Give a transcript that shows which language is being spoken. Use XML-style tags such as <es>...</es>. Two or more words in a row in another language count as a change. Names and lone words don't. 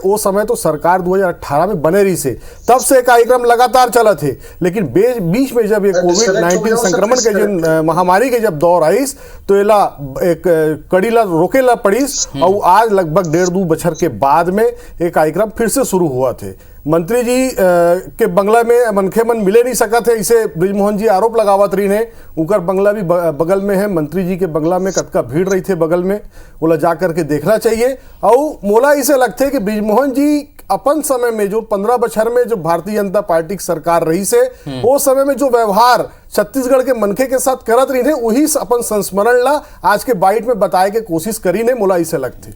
<hne>वो समय तो सरकार 2018 में बने रही से, तब से कार्यक्रम लगातार चला थे, लेकिन बीच में जब ये कोविड-19 संक्रमण के जिन महामारी के जब दौर आईस तो एला एक कड़ी ला रोके ला पड़ीस और आज लगभग 1.5-2 बछर के बाद में एक कार्यक्रम फिर से शुरू हुआ थे। मंत्री जी के बंगला में मनखे मन मिले नहीं सका थे, इसे ब्रिजमोहन जी आरोप लगावत रही ने। उनका बंगला भी बगल में है, मंत्री जी के बंगला में कतका भीड़ रही थे बगल में, बोला जा करके देखना चाहिए। और मोला इसे लगते कि ब्रिजमोहन जी अपन समय में जो 15 बछर में जो भारतीय जनता पार्टी की सरकार रही से वो समय में जो व्यवहार छत्तीसगढ़ के मनखे के साथ करत रही थे वही अपन संस्मरण ला आज के बाइट में बताए के कोशिश करी ने, मोला इसे लगते।</hne>